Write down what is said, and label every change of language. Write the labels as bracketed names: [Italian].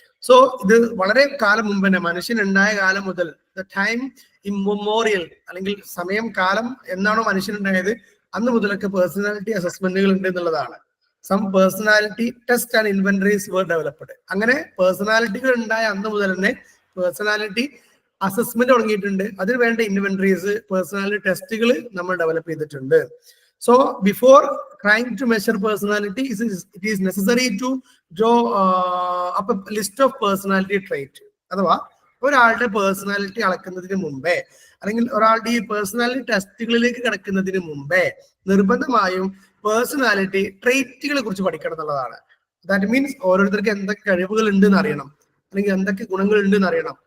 [Malayalam] So ഇത് വളരെ കാലം മുമ്പ് തന്നെ, മനുഷ്യൻ ഉണ്ടായ കാലം മുതൽ, [English] the time immemorial [Malayalam] അല്ലെങ്കിൽ സമയം കാലം എന്നാണോ മനുഷ്യൻ ഉണ്ടായത് അന്ന് മുതലൊക്കെ പേഴ്സണാലിറ്റി അസസ്മെന്റുകൾ ഉണ്ട് എന്നുള്ളതാണ്. [English] Some personality test and inventories were developed. [Malayalam] അങ്ങനെ പേഴ്സണാലിറ്റികൾ ഉണ്ടായ അന്ന് മുതൽ തന്നെ പേഴ്സണാലിറ്റി അസസ്മെന്റ് തുടങ്ങിയിട്ടുണ്ട്. അതിന് വേണ്ട ഇൻവെന്ററീസ്, പേഴ്സണാലിറ്റി ടെസ്റ്റുകൾ നമ്മൾ ഡെവലപ്പ് ചെയ്തിട്ടുണ്ട്. [English] So before trying to measure personality, it is necessary to draw up a list of personality trait. [Malayalam] അഥവാ ഒരാളുടെ പേഴ്സണാലിറ്റി അളക്കുന്നതിന് മുമ്പേ അല്ലെങ്കിൽ ഒരാളുടെ ഈ പേഴ്സണാലിറ്റി ടെസ്റ്റുകളിലേക്ക് കിടക്കുന്നതിന് മുമ്പേ നിർബന്ധമായും പേഴ്സണാലിറ്റി ട്രേറ്റുകളെ കുറിച്ച് പഠിക്കണം എന്നുള്ളതാണ്. ദാറ്റ് മീൻസ് ഓരോരുത്തർക്ക് എന്തൊക്കെ കഴിവുകൾ ഉണ്ട് എന്ന് അറിയണം, അല്ലെങ്കിൽ എന്തൊക്കെ ഗുണങ്ങൾ ഉണ്ട് എന്ന് അറിയണം.